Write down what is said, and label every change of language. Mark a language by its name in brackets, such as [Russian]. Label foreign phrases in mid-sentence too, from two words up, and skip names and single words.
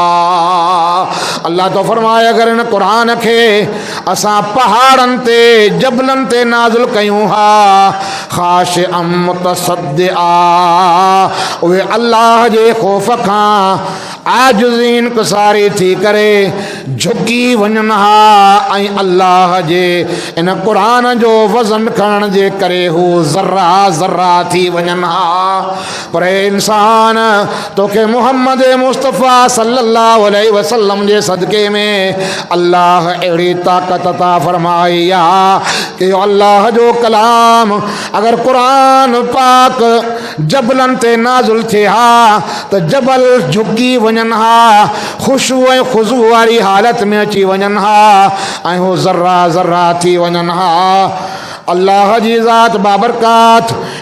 [Sindhi] अल्लाह तो फरमाए अगर इन क़ुरान खे असां पहाड़नि ते जबलनि ते नाज़िल कयूं हा [Arabic] خاشعا متصدعا [Sindhi] उहे अल्लाह जे ख़ौफ़ खां आजिज़ीन कसारी थी करे झुकी वञनि हा ऐं अल्लाह जे इन क़ुरान जो वज़न खणण जे करे हू ज़र्रा ज़र्रा थी वञनि हा पर इंसान तोखे मुहम्मद मुस्तफ़ा [Arabic] صلى الله عليه وسلم [Sindhi] जे सदक़े में अल्लाह अहिड़ी ताक़त अता फरमाई आहे कि अल्लाह जो कलाम अगर क़ुरान पाक जबलनि ते नाज़िल थिए हा त जबल झुकी वञनि हा ख़ुशू ऐं ख़ुज़ू वारी हालत में अची वञनि हा ऐं हू ज़र्रा ज़र्रा थी वञनि हा अल्लाह जी ज़ात बाबरकात